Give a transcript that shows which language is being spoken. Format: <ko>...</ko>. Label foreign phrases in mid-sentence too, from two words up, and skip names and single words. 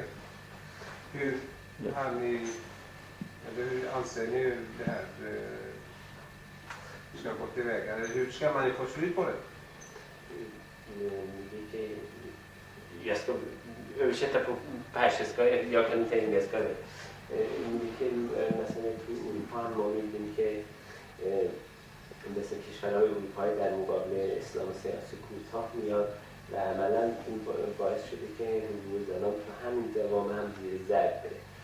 <sv>Hur har ni, eller hur anser ni det här ska gå tillväga? Eller hur ska man få slut på det? Jag ska översätta på persiska, jag kan inte engelska.</sv> <fa>میگه مثلا توی اروپا هم ما می‌بینیم که مثل کشورهای اروپایی در مقابل اسلام سیاسی کوتاه میاد و عملاً این باعث شده که حقوق زنان تو همین دوام هم زیر ضرب بره.</fa>